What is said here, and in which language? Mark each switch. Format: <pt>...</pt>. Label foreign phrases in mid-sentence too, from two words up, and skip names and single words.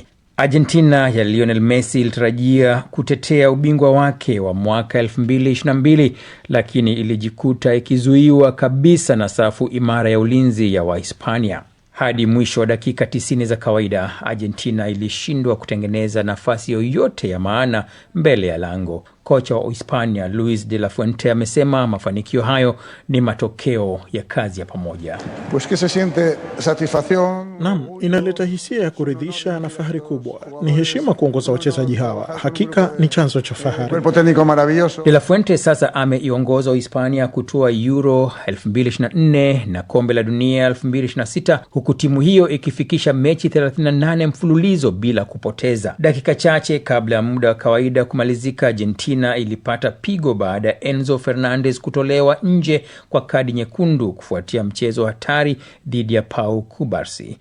<sw>Argentina ya Lionel Messi ilitarajia kutetea ubingwa wake wa mwaka 2022, lakini ilijikuta ikizuiwa kabisa na safu imara ya ulinzi ya Wahispania. Hadi mwisho wa dakika 90 za kawaida, Argentina ilishindwa kutengeneza nafasi yoyote ya maana mbele ya lango. Kocha wa Uhispania Luis de la Fuente amesema mafanikio hayo ni matokeo ya kazi ya pamoja.</sw> <es>Pues que se siente satisfacción.</es> <sw>Naam, inaleta hisia ya kuridhisha na fahari kubwa. Ni heshima kuongoza wachezaji hawa. Hakika ni chanzo cha fahari.</sw> <es>Cuerpo técnico maravilloso.</es> <sw>De la Fuente sasa ameiongoza Uhispania kutoa Euro 2024 na kombe la dunia 2026, huku timu hiyo ikifikisha mechi 38 mfululizo bila kupoteza. Dakika chache kabla ya muda wa kawaida kumalizika, Argentina ilipata pigo baada ya Enzo Fernandez kutolewa nje kwa kadi nyekundu kufuatia mchezo hatari dhidi ya Pau Cubarsí.</sw>